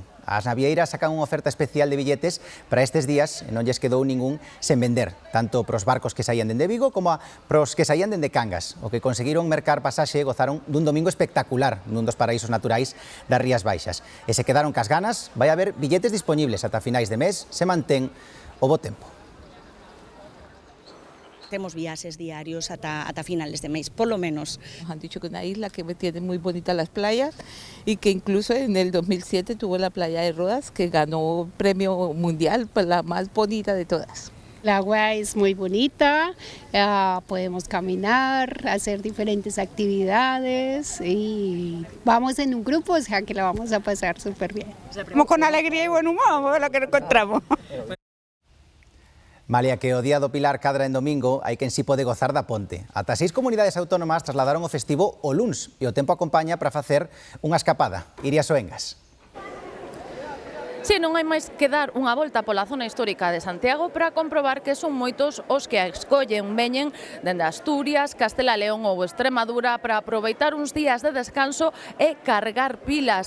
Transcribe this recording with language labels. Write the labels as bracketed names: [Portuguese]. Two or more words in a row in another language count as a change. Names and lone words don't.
[Galician] As navieiras sacan unha oferta especial de billetes para estes días e non lles quedou ningún sen vender, tanto pros barcos que saían dende Vigo como pros que saían dende Cangas. O que conseguiron mercar pasaxe gozaron dun domingo espectacular nun dos paraísos naturais das Rías Baixas. E se quedaron cas ganas, vai haber billetes disponibles ata finais de mes, se mantén o bo tempo. [Spanish] Temos viajes diarios hasta finales de mes, por lo menos. Nos han dicho que es una isla que tiene muy bonitas las playas y que incluso en el 2007 tuvo la playa de Rodas, que ganó premio mundial por la más bonita de todas. El agua es muy bonita, podemos caminar, hacer diferentes actividades y vamos en un grupo, o sea que la vamos a pasar súper bien. Vamos con alegría y buen humor, lo que nos encontramos. [Galician] Malia que o Día do Pilar cadra en domingo, hai quen si pode gozar da ponte. Ata 6 comunidades autónomas trasladaron o festivo o luns e o tempo acompaña para facer unha escapada. Iria Soengas. Si, non hai máis que dar unha volta pola zona histórica de Santiago para comprobar que son moitos os que a escollen, veñen dende Asturias, Castela e León ou Extremadura para aproveitar uns días de descanso e cargar pilas.